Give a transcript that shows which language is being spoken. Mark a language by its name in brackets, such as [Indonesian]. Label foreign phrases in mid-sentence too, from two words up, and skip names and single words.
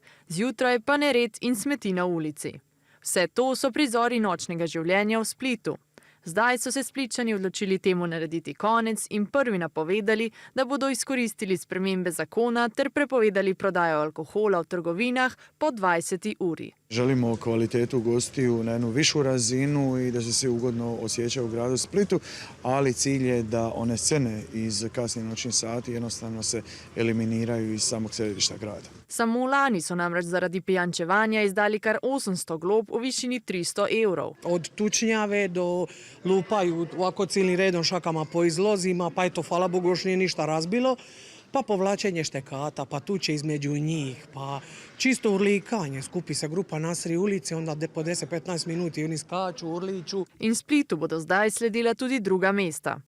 [Slovenian] Zjutraj pa nered in smeti na ulici. Vse to so prizori nočnega življenja v Splitu. Zdaj so se Splitčani odločili temu narediti konec in prvi napovedali, da bodo izkoristili spremembe zakona ter prepovedali prodajo alkohola v trgovinah po 20 uri. [Croatian] Želimo kvalitetu gostiju na jednu višu razinu i da se svi ugodno osjećaju u gradu Splitu, ali cilj je da one scene iz kasnih noćnih sati jednostavno se eliminiraju iz samog središta grada. [Slovenian] Samo lani so namreč zaradi pijančevanja izdali kar 800 glob u višini 300 evrov. [Croatian] Od tučnjave do lupaju ovako cijelim redom šakama po izlozima, pa eto, hvala Bogu, još nije ništa razbilo, pa povlačenje štekata, pa tuče između njih, pa čisto urlikanje. Skupi se grupa na sred ulici, onda po 10-15 minuti oni skaču, urliču. [Slovenian] In Splitu bodo zdaj sledila tudi druga mesta.